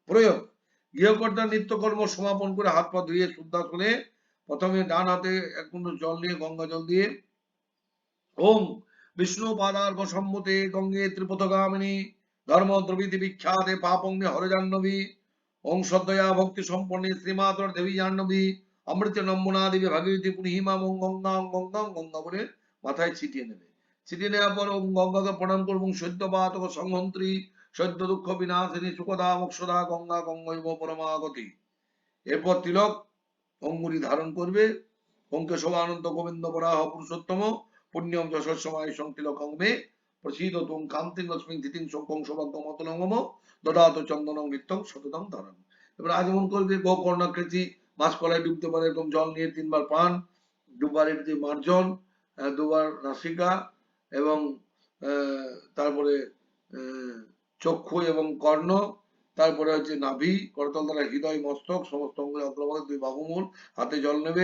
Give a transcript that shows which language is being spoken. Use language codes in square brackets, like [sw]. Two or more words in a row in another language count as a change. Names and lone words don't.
[bn] প্রয়োগ: গৃহকর্তার নিত্যকর্ম সমাপন করে হাত পা ধুয়ে শুদ্ধাসনে প্রথমে ডান হাতে এক কুণ্ড জল নিয়ে গঙ্গা জল দিয়ে [sa] ওম বিষ্ণু পাদার্ঘ সম্মতে গঙ্গে ত্রিপথগামিনী ধর্ম দ্রবিতি বিখ্যাতে পাপং মে হরজাহ্নবী ওং শ্রদ্ধয়া ভক্তি সম্পন্নে শ্রীমাতর দেবী জাহ্নবী অমৃত নম্বনা দেবী ভাগীরথী পুনিহিমা ওং গঙ্গা ওং গঙ্গা ওং গঙ্গা [bn] বলে মাথায় ছিটিয়ে নেবে। ছিটিয়ে নেওয়ার পর ওং গঙ্গাকে প্রণাম করবো। [sa] সদ্য পাতক সংহন্ত্রী সদ্য দুঃখ বিনাশিনী সুখদা মোক্ষদা গঙ্গা গঙ্গৈব পরমাগতি। [bn] এরপর তিলক অঙ্গুলি ধারণ করবে। [sa] ওংকে শোভানন্ত গোবিন্দ বরাহ পুরুষোত্তম পুণ্যম যশস্যময় সংতিলকং মে প্রসীদ তুম কান্তিং লক্ষ্মী ধিতিং শঙ্কং সৌভাগ্য মতনম দদাত চন্দনং নিত্যং সততং ধারণ। [bn] এবার আগমন করবে গোকর্ণাকৃতি মাছ কলায় ডুবতে পারে এরকম জল নিয়ে 3 বার পান, 2 বার এটি মার্জন, 2 বার নাসিকা এবং তারপরে চক্ষু এবং কর্ণ, তারপরে হচ্ছে নাভি, করতল দ্বারা হৃদয় মস্তক সমস্ত অঙ্গে অগ্রভাগে 2 বাহুমূল, হাতে জল নেবে।